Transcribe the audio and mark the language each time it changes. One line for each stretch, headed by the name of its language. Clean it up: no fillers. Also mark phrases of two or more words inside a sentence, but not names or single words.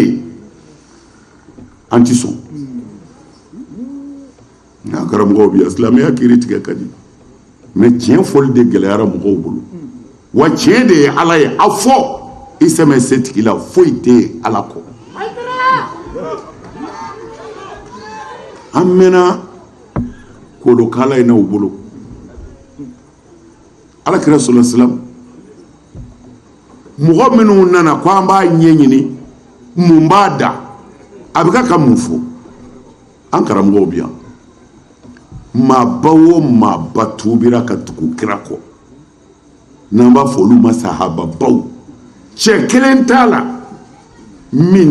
Bambara: an ti sɔn n'a karamɔgɔw bi yan silamɛya kiiri tigɛ ka di mais tiɲɛ fɔli de gɛlɛyara mɔgɔw bolo wa tiɲɛ de ye ala ye a fɔ i sɛmɛ se tigi la foyi tɛ ala kɔ an mɛnna k'o don k'ala ye n'aw bolo alakira
Arabic: صلى الله عليه وسلم
Bambara: mɔgɔ minnu nana ko an b'a ɲɛɲini mun b'a da a bɛ ka mun fɔ an karamɔgɔw bi yan maaba o maaba tuubira ka tugu kira kɔ n'an b'a fɔ olu ma sahababaw cɛ kelen t'a la min